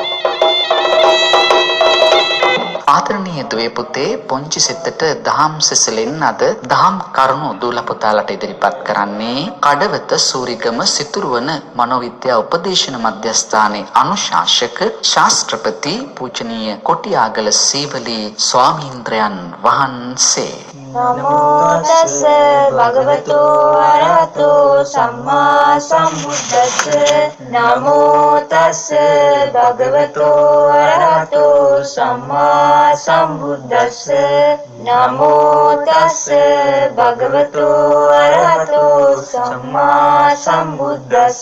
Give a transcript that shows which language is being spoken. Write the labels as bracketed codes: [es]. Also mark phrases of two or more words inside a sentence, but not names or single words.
[si] ආදරණීය දුවේ පුතේ, පුංචි සිතට දහම් සිසිලෙන් අද දහම් කරුණු දූල පුතාලට ඉදිරිපත් කරන්නේ කඩවත සූරිගම සිතුරුවන මනෝවිද්‍යා උපදේශන මධ්‍යස්ථානයේ අනුශාසක ශාස්ත්‍රපති පූජනීය කොටියාගල සීවලී ස්වාමීන්ද්‍රයන් වහන්සේ. [pi] නමෝ තස්ස භගවතු අරහතෝ සම්මා සම්බුද්දස්ස. නමෝ තස්ස භගවතු අරහතෝ සම්මා සම්බුද්දස්ස. නමෝ තස්ස භගවතු අරහතෝ සම්මා සම්බුද්දස්ස.